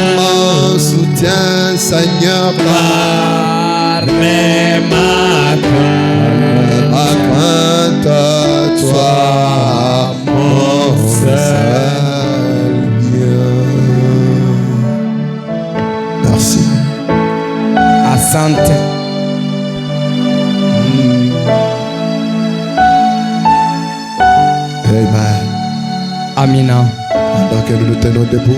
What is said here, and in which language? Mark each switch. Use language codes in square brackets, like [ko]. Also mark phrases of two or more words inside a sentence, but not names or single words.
[fr] mon soutien, Seigneur, mais ma crainte, ma crainte, toi, mon seul bien. Merci. [sw] Asante. Amen. Amina. [fr] Pendant que nous nous tenons debout,